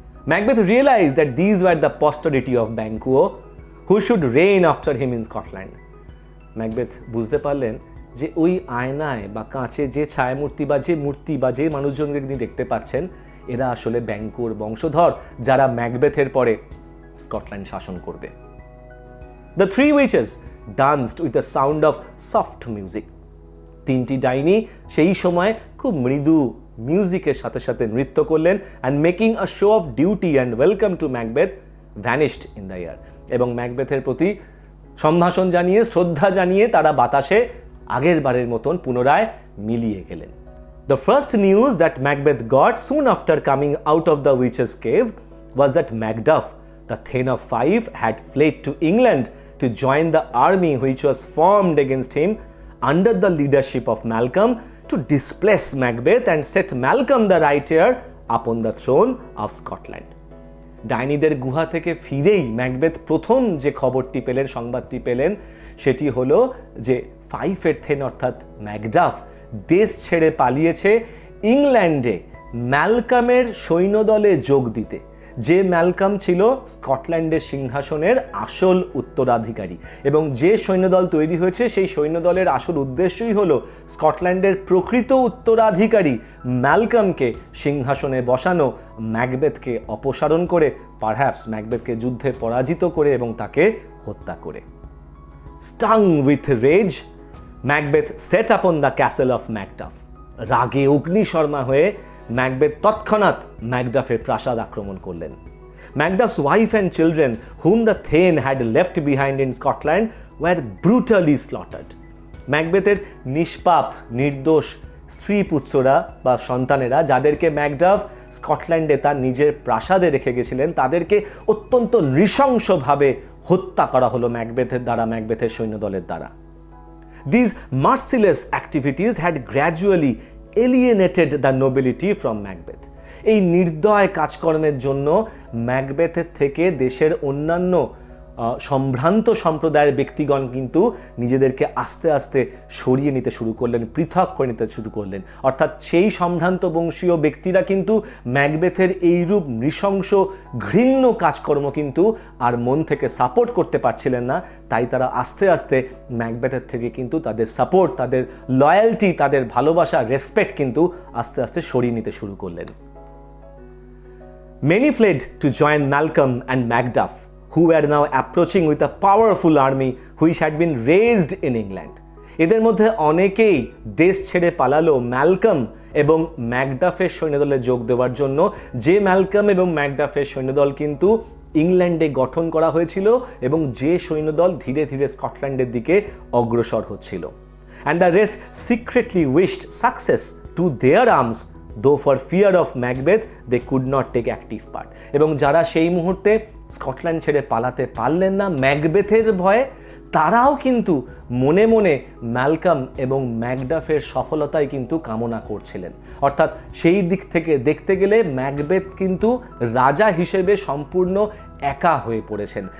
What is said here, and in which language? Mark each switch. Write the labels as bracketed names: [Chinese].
[English] Macbeth realised that this were the posterity of Banquo who should reign after him in Scotland. [Bangla] Macbeth বুঝতে পারলেন যে ওই আয়নায় বা কাঁচে যে ছায়ামূর্তি বা যে মূর্তি বা যে মানুষজনকে তিনি দেখতে পাচ্ছেন এরা আসলে ব্যাংকুর বংশধর, যারা ম্যাকবেথের পরে স্কটল্যান্ড শাসন করবে। [English] The 3 witches danced with the sound of soft music. [Bangla] 3টি ডাইনি সেই সময় খুব মৃদু মিউজিকের সাথে সাথে নৃত্য করলেন, [English] and making a show of duty and welcome to Macbeth vanished in the air. [Bangla] এবং ম্যাকবেথের প্রতি সম্ভাষণ জানিয়ে, শ্রদ্ধা জানিয়ে তারা বাতাসে আগের বারের মতন পুনরায় মিলিয়ে গেলেন। [English] The first news that Macbeth got soon after coming out of the witch's cave was that Macduff, the Thane of Fife, had fled to England to join the army which was formed against him under the leadership of Malcolm to displace Macbeth and set Malcolm the Right Heir upon the throne of Scotland. [Bangla] ডাইনিদের গুহা থেকে ফিরেই Macbeth প্রথম যে খবরটি পেলেন, সংবাদটি পেলেন, সেটি হলো যে ফাইফের থেন অর্থাৎ ম্যাকডাফ দেশ ছেড়ে পালিয়েছে ইংল্যান্ডে ম্যালকামের সৈন্যদলে যোগ দিতে। যে ম্যালকাম ছিল স্কটল্যান্ডের সিংহাসনের আসল উত্তরাধিকারী, এবং যে সৈন্যদল তৈরি হয়েছে সেই সৈন্যদলের আসল উদ্দেশ্যই হলো স্কটল্যান্ডের প্রকৃত উত্তরাধিকারী ম্যালকামকে সিংহাসনে বসানো, ম্যাকবেথকে অপসারণ করে, পারহ্যাপস ম্যাকবেথকে যুদ্ধে পরাজিত করে এবং তাকে হত্যা করে। [English] Stung with rage, Macbeth set upon the castle of Macduff. [Bangla] রাগে অগ্নিশর্মা হয়ে ম্যাকবেথ তৎক্ষণাৎ ম্যাকডাফের প্রাসাদ আক্রমণ করলেন। [English] Macduff's wife and children, whom the Thane had left behind in Scotland, were brutally slaughtered. [Bangla] ম্যাকবেথের নিষ্পাপ নির্দোষ স্ত্রী পুত্ররা বা সন্তানেরা, যাদেরকে ম্যাকডাফ স্কটল্যান্ডে তার নিজের প্রাসাদে রেখে গেছিলেন, তাদেরকে অত্যন্ত নৃশংসভাবে হত্যা করা হলো ম্যাকবেথের দ্বারা, ম্যাকবেথের সৈন্যদলের দ্বারা। [English] These merciless activities had gradually alienated the nobility from Macbeth. [Bangla] এই নির্দয় কাজকর্মের জন্য ম্যাকবেথের থেকে দেশের অন্যান্য সম্ভ্রান্ত সম্প্রদায়ের ব্যক্তিগণ কিন্তু নিজেদেরকে আস্তে আস্তে সরিয়ে নিতে শুরু করলেন, পৃথক করে নিতে শুরু করলেন। অর্থাৎ সেই সম্ভ্রান্ত বংশীয় ব্যক্তিরা কিন্তু ম্যাকবেথের এইরূপ নৃশংস ঘৃণ্য কাজকর্ম কিন্তু আর মন থেকে সাপোর্ট করতে পারছিলেন না। তাই তারা আস্তে আস্তে ম্যাকবেথের থেকে কিন্তু তাদের সাপোর্ট, তাদের লয়্যালটি, তাদের ভালোবাসা, রেসপেক্ট কিন্তু আস্তে আস্তে সরিয়ে নিতে শুরু করলেন। [English] Many fled to join Malcolm and Macduff, who were now approaching with a powerful army which had been raised in England. [Bangla] এদের মধ্যে অনেকেই দেশ ছেড়ে পালালো ম্যালকম এবং ম্যাকডাফের সৈন্যদলে যোগ দেওয়ার জন্য, যে ম্যালকম এবং ম্যাকডাফের সৈন্যদল কিন্তু ইংল্যান্ডে গঠন করা হয়েছিল এবং যে সৈন্যদল ধীরে ধীরে স্কটল্যান্ডের দিকে অগ্রসর হচ্ছিল। [English] And the rest secretly wished success to their arms, though for fear of Macbeth they could not take active part. [Bangla] এবং যারা সেই মুহূর্তে স্কটল্যান্ড ছেড়ে পালাতে পারলেন না ম্যাকবেথের ভয়ে, তারাও কিন্তু মনে মনে ম্যালকম এবং ম্যাকডাফের সফলতাই কিন্তু কামনা করছিলেন। অর্থাৎ সেই দিক থেকে দেখতে গেলে ম্যাকবেথ কিন্তু রাজা হিসেবে সম্পূর্ণ একা হয়ে পড়েছেন।